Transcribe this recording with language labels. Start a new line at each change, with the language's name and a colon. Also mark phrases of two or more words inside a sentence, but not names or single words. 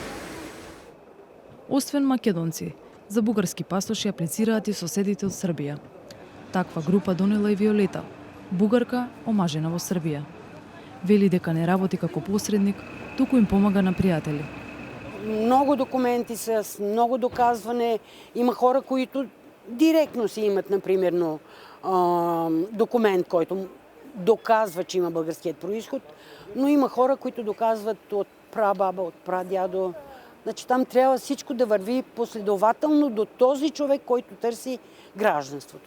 Macedonian: Освен македонци, за бугарски пасоши аплицираат и соседите од Србија. Таква група донела и Виолета, бугарка омажена во Србија. Вели дека не работи како посредник, туку им помага на пријатели. Многу документи се,
Bulgarian: многу доказване. Има хора които директно си имат, например, документ, който доказва, че има българският произход, но има хора, които доказват от прабаба, от прадядо. Значи там трябва всичко да върви последователно до този човек, който търси гражданството.